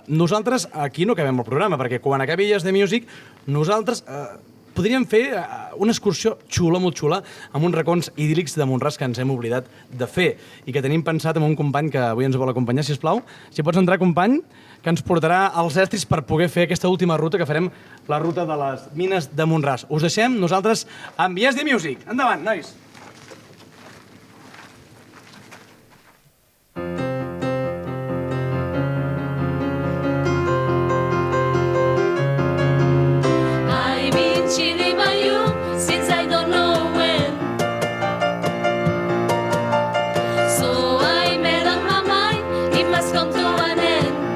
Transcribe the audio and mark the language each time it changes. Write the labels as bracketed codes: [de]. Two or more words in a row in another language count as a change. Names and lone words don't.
[ca] Nosaltres aquí no acabem el programa, perquè quan acabi Yes The Music, nosaltres podríem fer una excursió xula, molt xula, amb uns racons idíl·lics de Mont-ras que ens hem oblidat de fer i que tenim pensat amb un company que avui ens vol acompanyar, sisplau. Si pots entrar, company, que ens portarà als estris per poder fer aquesta última ruta que farem, la ruta de les mines de Mont-ras. Us deixem, nosaltres, amb Yes The Music. Endavant, nois! [en] I've been chilling by you since I don't know when. So I made up my mind, it must come to an end.